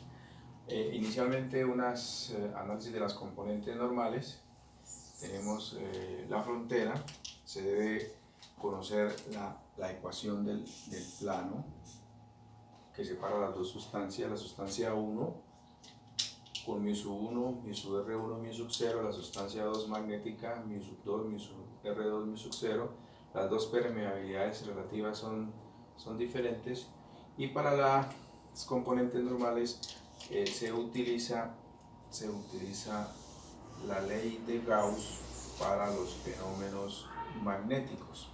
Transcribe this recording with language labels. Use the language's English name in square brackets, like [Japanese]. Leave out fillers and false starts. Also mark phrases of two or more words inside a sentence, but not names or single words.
[Spanish] Inicialmente unas análisis de las componentes normales. Tenemos la frontera, se debe conocer la ecuación del plano que separa las dos sustancias, la sustancia 1 con mu sub 1, mu sub R1, mu sub 0, la sustancia 2 magnética, mu sub 2, mu sub R2, mu sub 0. Las dos permeabilidades relativas son diferentes, y para las componentes normales se utiliza la ley de Gauss para los fenómenos magnéticos.